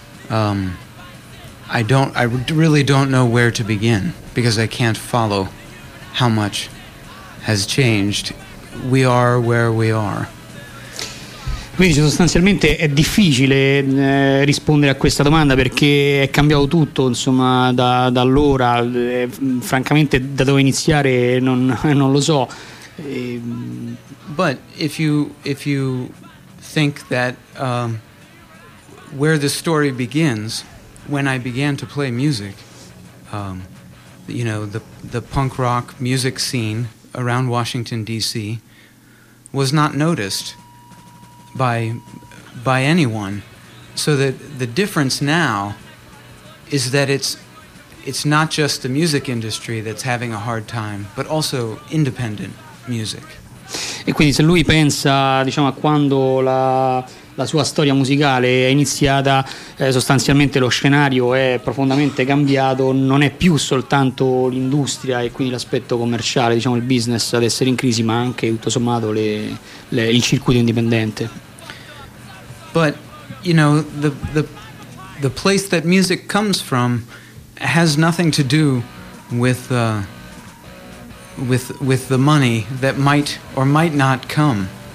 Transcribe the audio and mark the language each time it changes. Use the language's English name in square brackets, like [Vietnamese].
[English] I really don't know where to begin, because I can't follow how much has changed. We are where we are. [Italian] Quindi sostanzialmente è difficile rispondere a questa domanda, perché è cambiato tutto, insomma, da allora. Francamente, da dove iniziare non lo so. [English] But if you think that where the story begins, when I began to play music, the punk rock music scene around Washington D.C. was not noticed by anyone, so that the difference now is that it's not just the music industry that's having a hard time, but also independent music. [Italian] E quindi, se lui pensa, diciamo, a quando la sua storia musicale è iniziata, sostanzialmente lo scenario è profondamente cambiato, non è più soltanto l'industria e quindi l'aspetto commerciale, diciamo, il business ad essere in crisi, ma anche tutto sommato il circuito indipendente. [English] But you know, the place that music comes from has nothing to do with the money that might or might not come.